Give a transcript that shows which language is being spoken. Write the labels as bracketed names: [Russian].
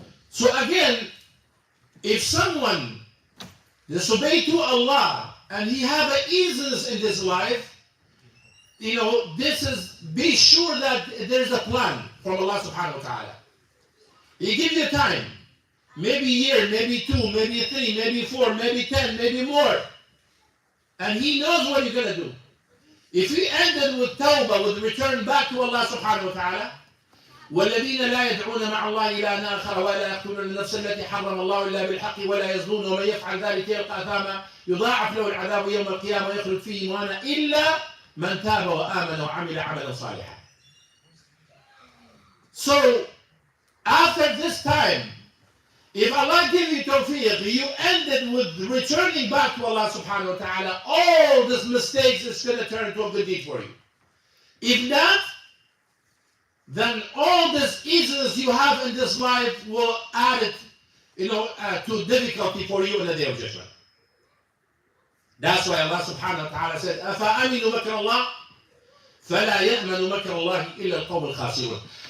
[English] So again, if someone disobey to Allah and he have an easiness in this life, be sure that there's a plan from Allah subhanahu wa ta'ala. He gives you time. Maybe a year, maybe 2, maybe 3, maybe 4, maybe 10, maybe more. And he knows what you're going to do. If we ended with tawbah, with return back to Allah subhanahu wa ta'ala, [Arabic] والذين لا يدعون مع الله إلها آخر ولا يقتلون النفس التي حرم الله إلا بالحق ولا يزنون ومن يفعل ذلك يلقى أثاما يضاعف له العذاب يوم القيامة ويخلد فيه مهانا إلا من تاب وآمن وعمل عملا صالحا. [English] So after this time, If Allah give you tawfiq, you ended with returning back to Allah subhanahu wa ta'ala, all these mistakes is going to turn into a good deed for you. If not, then all this easiness you have in this life will add it, to difficulty for you in the day of judgment. That's why Allah subhanahu wa ta'ala said, [Arabic] أَفَأَمِنُوا مَكْرَ اللَّهِ فَلَا يَأْمَنُ مَكْرَ اللَّهِ إِلَّا الْقَوْمُ الْخَاسِرُونَ.